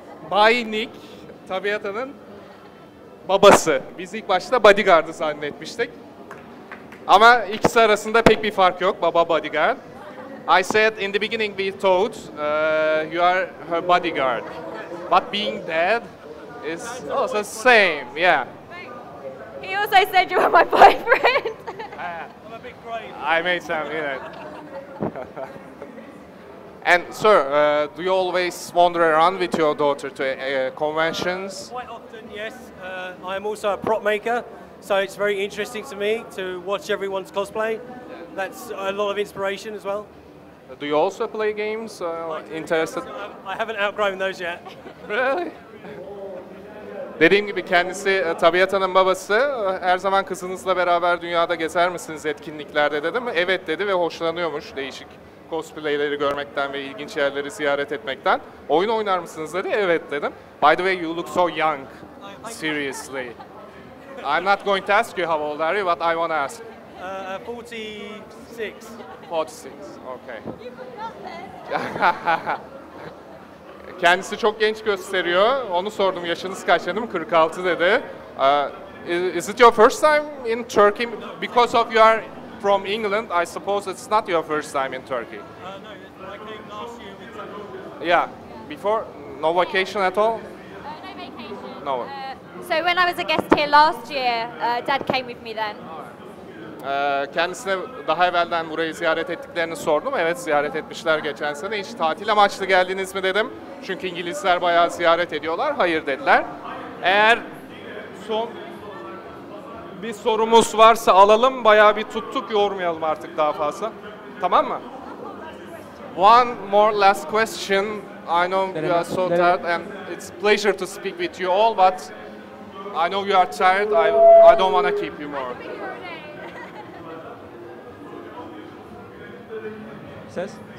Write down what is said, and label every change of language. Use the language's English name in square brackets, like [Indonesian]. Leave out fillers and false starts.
[Turkish] Bay Nick, Tabiata'nın babası. Biz ilk başta bodyguard'ı zannetmiştik. Ama ikisi arasında pek bir fark yok. Baba bodyguard. [English] I said in the beginning we thought you are her bodyguard. But being dead is also the same, yeah. He also said you were my boyfriend. I'm a big brave. I made some, And sir, do you always wander around with your daughter to conventions? Quite often, yes. I am also a prop maker, so it's very interesting to me to watch everyone's cosplay. That's a lot of inspiration as well. Do you also play games? Interested? I haven't outgrown those yet. Really? [Turkish] Dediğim gibi kendisi Tabitha'nın babası. Her zaman kızınızla beraber dünyada gezer misiniz etkinliklerde dedim. Evet dedi ve hoşlanıyormuş değişik cosplayleri görmekten ve ilginç yerleri ziyaret etmekten. Oyun oynar mısınız dedi. Evet dedim. [English] By the way, you look so young. Seriously. I'm not going to ask you how old are you, but I want to ask. 46. 46, okay. [Turkish] Kendisi çok genç gösteriyor. Onu sordum, yaşınız kaç dedim, 46 dedi. [English] Is it your first time in Turkey? Because of you are from England, I suppose it's not your first time in Turkey. No, I came last year with Yeah. Before, no vacation at all? No vacation. No. So when I was a guest here last year, Dad came with me then. [Turkish] Kendisine daha evvelden burayı ziyaret ettiklerini sordum. Evet, ziyaret etmişler geçen sene. Hiç tatil amaçlı geldiniz mi dedim. Çünkü İngilizler bayağı ziyaret ediyorlar. Hayır dediler. Eğer son bir sorumuz varsa alalım. Bayağı bir tuttuk, yormayalım artık daha fazla. Tamam mı? [English] One more last question. I know you are so tired and it's a pleasure to speak with you all, but I know you are tired. I don't want to keep you more. Says.